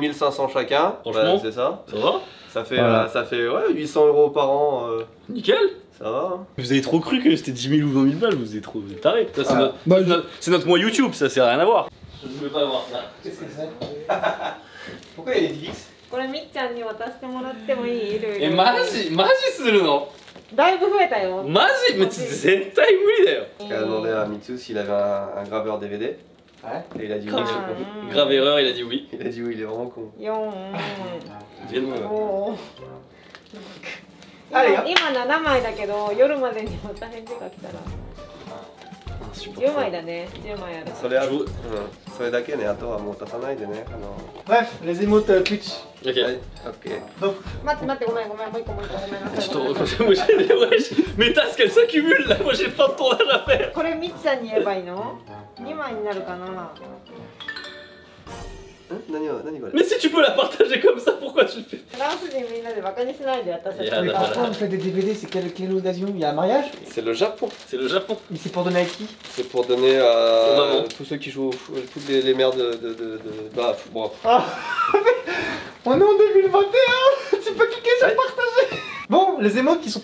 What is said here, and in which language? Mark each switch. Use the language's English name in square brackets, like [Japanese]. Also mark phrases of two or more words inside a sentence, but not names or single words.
[French] 2500 chacun. Franchement. Bah, c'est ça. Ça va? Ça fait ouais, 800 € par an. Nickel. Ça va. Hein. Vous avez trop cru que c'était 10 000 ou 20 000 balles, vous êtes trop tarés. Ça, Ah, bah, c'est notre mois YouTube, ça sert à rien à voir. Je ne veux pas voir ça. Qu'est-ce que c'est? Pourquoi il y a des Divix? [Japanese] これみっちゃんに渡してもらってもいい？いろいろ。マジするの？だいぶ増えたよ。マジ？めっちゃ絶対無理だよ。 [French] Elle a demandé à Mitsu s'il avait un graveur DVD. Ouais. Et il a dit oui. Grave erreur, il a dit oui. Il a dit oui, il est vraiment con. [Japanese] 4。 [French] Dis-nous. [Japanese] 今7枚だけど夜までにまた返事が来たら10枚だね。10枚ある。それだけね、あとはもう足さないでね。 [French] Bref, les émotes Twitch. Ok. Ok. [Japanese] 待ってごめんもう一個ごめんなさい。 [French] ちょっと、moi j'ai mes tasks elles s'accumulent là, moi j'ai pas de tournage à faire. [Japanese] これみっちゃんに言えばいいの？2枚になるかな。 [French] Mais si tu peux la partager comme ça, pourquoi tu le fais? [Japanese] フランス人みんなでバカにしないで私たち。いやだから [French] Pourquoi on fait des DVD? C'est quelle occasion? Il y a un mariage? C'est le Japon. C'est le Japon. Mais c'est pour donner à qui? C'est pour donner Aux à mamans. tous ceux qui jouent au foot, toutes les mères bah, bon. Ah. On est en 2021. Tu peux cliquer sur partager. Bon, les émotes qui sont